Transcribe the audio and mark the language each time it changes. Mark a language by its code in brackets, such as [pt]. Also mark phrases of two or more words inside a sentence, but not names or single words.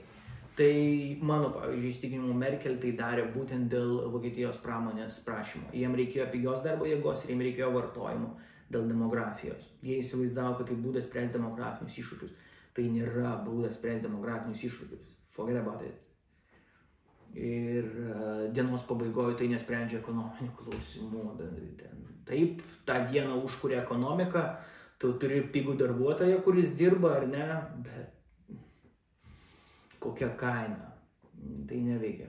[lt] Tai mano, pavyzdžiui, įsitikinimu Merkel tai darė būtent dėl Vokietijos pramonės prašymo. Jiem reikėjo pigios darbo jėgos ir jiem reikėjo vartojimo dėl demografijos. Jie įsivaizdavo, kad tai būdas spręsti demografinius iššūkius. Tai nėra būdas spręsti demografinius iššūkius. [en] Forget about it. [lt] Ir dienos pabaigoje tai nesprendžia ekonominių klausimų. Taip, tą dieną užkuria ekonomiką, tu turi pigų darbuotoją, kuris dirba ar ne, bet kokia kaina, tai neveikia.